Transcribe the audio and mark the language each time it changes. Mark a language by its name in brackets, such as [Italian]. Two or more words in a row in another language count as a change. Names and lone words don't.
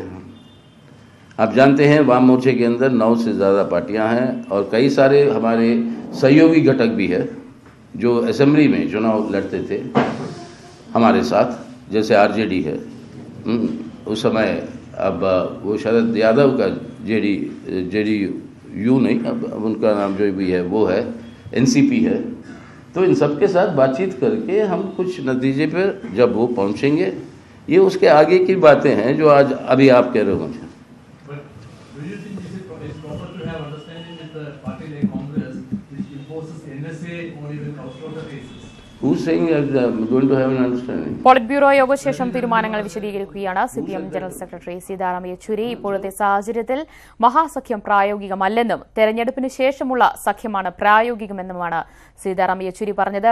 [Hindi] आप जानते हैं वाम मोर्चे के अंदर 9 से ज़्यादा पार्टियां हैं और कई सारे हमारे सहयोगी घटक भी है जो असेंबली में चुनाव लड़ते थे हमारे साथ, जैसे आरजेडी है उस समय, अब वो शरद यादव का जेडीयू नहीं, अब उनका नाम जो भी है वो है एनसीपी है। तो इन सब के साथ बातचीत करके हम कुछ नतीजे पर जब वो पहुंचेंगे, ये उसके आगे की बातें हैं जो आज अभी आप कह रहे हो मुझे। [Malayalam] പോളിറ്റ് ബ്യൂറോ യോഗശേഷം തീരുമാനങ്ങൾ വിശദീകരിക്കുകയാണ് CPM ജനറൽ സെക്രട്ടറി സീതാറാം യെച്ചൂരി. ഇപ്പോഴത്തെ സാഹചര്യത്തിൽ മഹാസഖ്യം പ്രായോഗികമല്ലെന്നും തെരഞ്ഞെടുപ്പിന് ശേഷമുള്ള സഖ്യമാണ് പ്രായോഗികമെന്നുമാണ് സീതാറാം യെച്ചൂരി പറഞ്ഞത്.